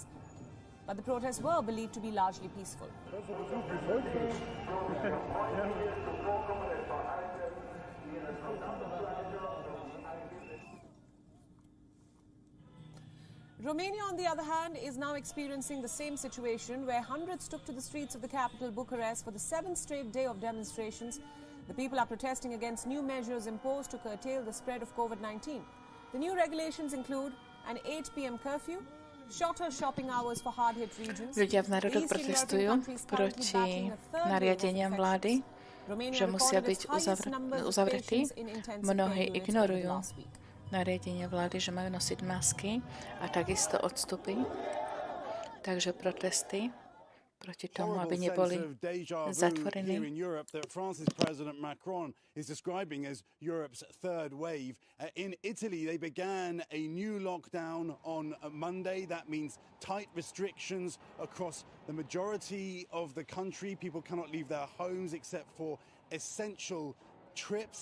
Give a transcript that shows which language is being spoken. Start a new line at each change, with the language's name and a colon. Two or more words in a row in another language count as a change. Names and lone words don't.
English: But the protests were believed to be largely peaceful. Romania, on the other hand, is now experiencing the same situation, where hundreds took to the streets of the capital, Bucharest, for the 7th straight day of demonstrations. The people are protesting against new measures imposed to curtail the spread of COVID-19. The new regulations include an 8 p.m. curfew, shorter shopping hours for hard-hit regions.
Slovak: Ľudia v národoch protestujú proti nariadeniam vlády, že musia byť uzavretí. Mnohí ignorujú nariadenie vlády, že majú nosiť masky a takisto odstupy. Takže protesty proti tomu, aby neboli zatvorení.
English: France's President Macron is describing as Europe's third wave. In Italy, they began a new lockdown on Monday. That means tight restrictions across the majority of the country. People cannot leave their homes except for essential trips.